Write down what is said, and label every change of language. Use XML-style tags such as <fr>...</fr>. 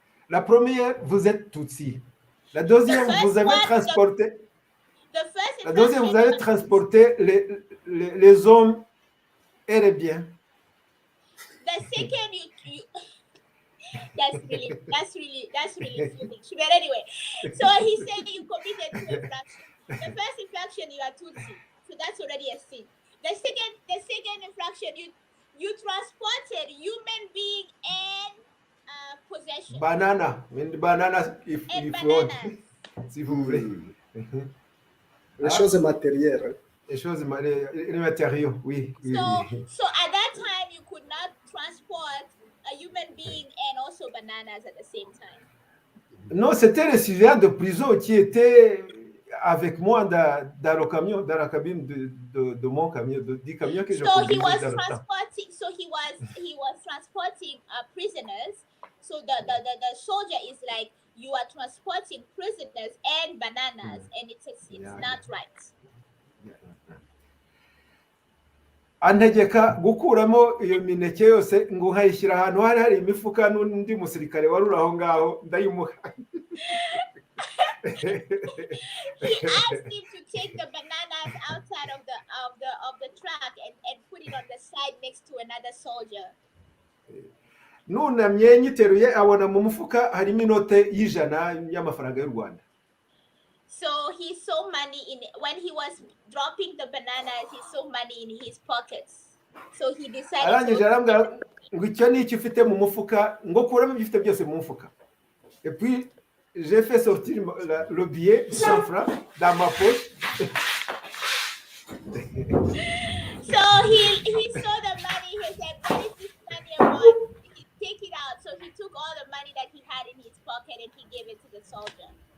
<fr>La première, vous êtes Tutsi. La deuxième, vous avez transporté. La deuxième, vous avez transporté les hommes et les biens.</fr> <en>The second, you that's really foolish. But anyway, so he said you committed two infractions. The first infraction, you are Tutsi, so that's already a sin. The second infraction, you transported human being and possession. Banana, if you want,</en> <fr>si vous voulez. Les choses matérielles. Les choses les matériaux, oui.</fr> <en>So at that time, you could not transport a human being and also bananas at the same time.</en> <fr>Non, c'était le surveillant de prison qui était avec moi dans le camion, dans la cabine de mon camion, du camion que je conduisais dans le temps.</fr> <en>So he was transporting prisoners. So the soldier is like, you are transporting prisoners and bananas, and it's not right.</en> <rw>Antegeka gukuramo iyo mineke yose ngo nkayishyira ahantu hari imifuka n'undi musirikare waruri aho ngaho ndayimuha.</rw> <en>He asked him to take the bananas outside of the truck and put it on the side next to another soldier.</en> <rw>Nunamye nyiteruye abona mu mufuka harimo inote y'ijana y'amafaranga y'u Rwanda.</rw> <en>So he saw money when he was dropping the bananas, he saw money in his pockets. So he decided</en> <rw>arangije arambwira ngo icyo ni icyo ufite mu mufuka, ngo kuramo ibyo ufite byose mu mufuka.</rw> <fr>Et puis j'ai fait sortir le billet 100 francs dans ma poche.</fr> <en>So he he saw the money, he said, "What is this money about?" He take it out. So he took all the money that he had in his pocket and he gave it to the soldier.</en>